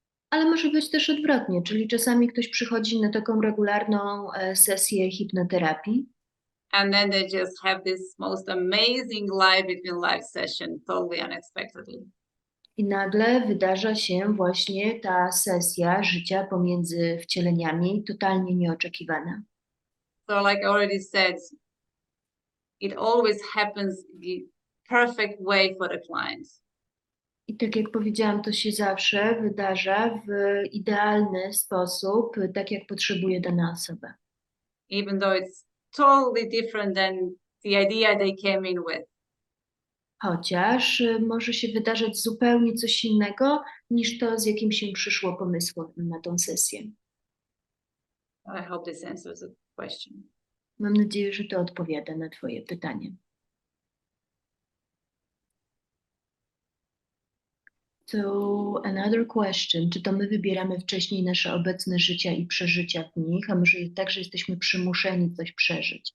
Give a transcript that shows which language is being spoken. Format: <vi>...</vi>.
<pl>Ale może być też odwrotnie, czyli czasami ktoś przychodzi na taką regularną sesję hipnoterapii.</pl> <en>And then they just have this most amazing live between live session, totally unexpectedly.</en> <pl>I nagle wydarza się właśnie ta sesja życia pomiędzy wcieleniami, totalnie nieoczekiwana.</pl> <en>So like I already said, it always happens the perfect way for the client.</en> <pl>I tak jak powiedziałam, to się zawsze wydarza w idealny sposób, tak jak potrzebuje dana osoba.</pl> <en>even though it's totally different than the idea they came in with.</en> <pl>Chociaż może się wydarzać zupełnie coś innego niż to, z jakim się przyszło pomysłem na tą sesję.</pl> <en>I hope this answers the question.</en> <pl>Mam nadzieję, że to odpowiada na Twoje pytanie.</pl> <en>So another question,</en> <pl>czy to my wybieramy wcześniej nasze obecne życia i przeżycia w nich, a może jest tak, że jesteśmy przymuszeni coś przeżyć?</pl>